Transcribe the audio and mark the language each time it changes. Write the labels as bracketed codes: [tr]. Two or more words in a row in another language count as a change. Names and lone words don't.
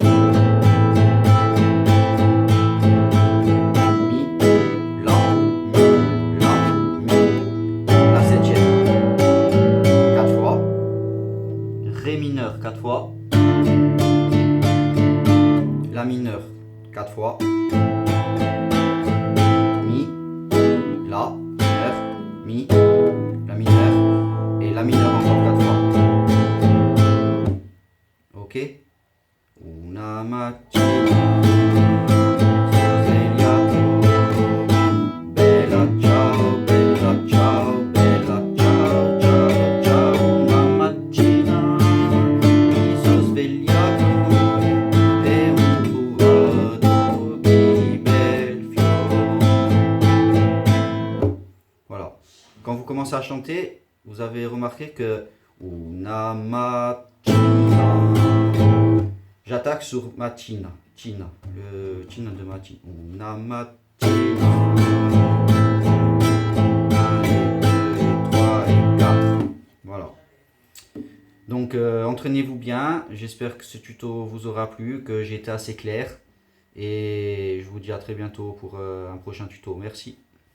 [fr] Ré mineur 4 fois, La mineur 4 fois, Mi, La mineur, Mi, La mineur et La mineur encore 4 fois. Ok? [it] Una mattina bella ciao, bella ciao, bella ciao, ciao, ciao. Una mattina mi sono svegliato e ho trovato di bel fiore. [fr] Voilà. quand vous commencez à chanter, vous avez remarqué que [it] una mattina, [fr] j'attaque sur mattina, tina, le tina de mattina. [it] Una mattina, [fr] 1, 2, 3 et 4. Voilà. Donc entraînez-vous bien, j'espère que ce tuto vous aura plu, que j'ai été assez clair. Et je vous dis à très bientôt pour un prochain tuto. Merci.